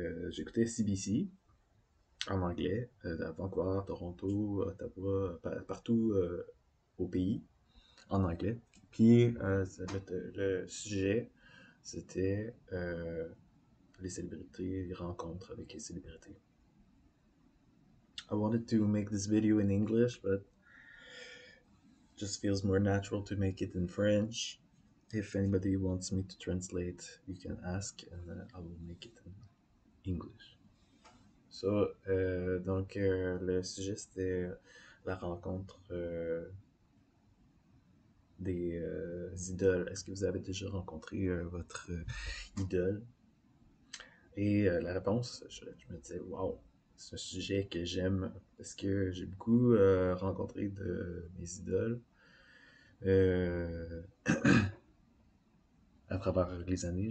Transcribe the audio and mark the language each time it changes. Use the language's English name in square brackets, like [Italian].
[French] J'écoutais CBC en anglais à Vancouver, Toronto, Ottawa, partout au pays en anglais. Le sujet, c'était les célébrités, les rencontres avec les célébrités. [English] I wanted to make this video in English, but just feels more natural to make it in French. If anybody wants me to translate, you can ask and I will make it in English. [French] Le sujet c'était la rencontre des idoles. Est-ce que vous avez déjà rencontré votre idole? Et la réponse, je me disais, wow, c'est un sujet que j'aime parce que j'ai beaucoup rencontré de mes idoles euh, à travers les années.